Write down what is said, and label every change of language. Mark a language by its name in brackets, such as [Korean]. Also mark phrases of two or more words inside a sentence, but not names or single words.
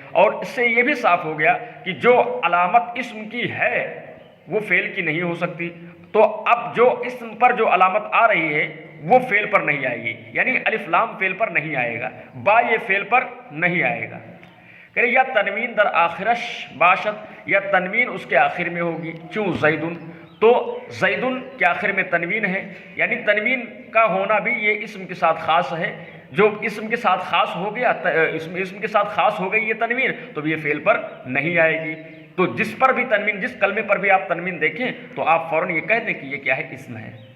[Urdu] اور اس سے یہ بھی صاف ہو گیا کہ جو علامت اسم کی ہے وہ فعل کی نہیں ہو سکتی، تو اب جو اسم پر جو علامت آ رہی ہے وہ فعل پر نہیں آئے گی، یعنی الف لام فعل پر نہیں آئے گا، با یہ فعل پر نہیں آئے گا۔ کہ [Persian] یا تنوین در آخرش باشد، [Urdu] یا تنوین اس کے آخر میں ہوگی، کیوں زیدن، تو زیدن کے آخر میں تنوین ہے، یعنی تنوین کا ہونا بھی یہ اسم کے ساتھ خاص ہے۔ جو اسم کے ساتھ خاص ہو گیا، اسم کے ساتھ خاص ہو گئی یہ تنوین، تو یہ فعل پر نہیں آئے گی۔ تو جس پر بھی تنوین، جس کلمے پر بھی آپ تنوین دیکھیں تو آپ فوراً یہ کہہ دیں کہ یہ کیا ہے، اسم ہے۔